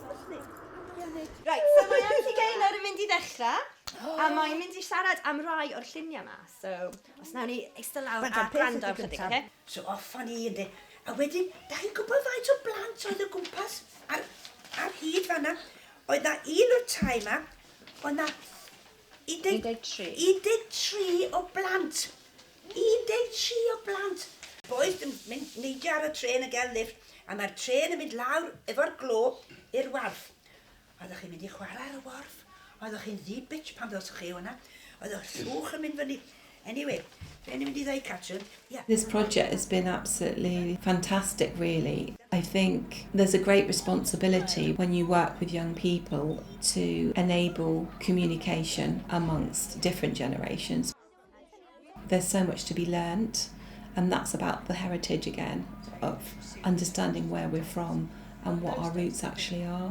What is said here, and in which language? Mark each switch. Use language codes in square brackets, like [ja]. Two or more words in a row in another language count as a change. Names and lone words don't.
[cy] Right, so mae Auntie Gay nawr yn mynd i ddechrau, a mae'n mynd i siarad am rai o'r lluniau yma. So, os nawn ni eistedd lawr a gwrando am chydig, oce? So off o'n i ynddi. A wedyn, da chi'n gwybod faint o blant oedd y gwmpas ar hyd fanna? Oedd na un o'r tai yma, oedd na 13 o blant. 13 o blant. Boys yn mynd neidio ar y tren y gael lift, a mae'r tren yn mynd lawr efo'r glo i'r warf. Oeddech chi'n mynd i chwarae ar y warf. Oeddech chi'n ddi-bitch pan ddosach chi hwnna. Oeddech llwch yn mynd fyny. Anyway, fe ni'n mynd i ddweud Catrin. [en] Yeah. This project has been absolutely fantastic, really. I think there's a great responsibility when you work with young people to enable communication amongst different generations. There's so much to be learnt, and that's about the heritage again, of understanding where we're from and what our roots actually are.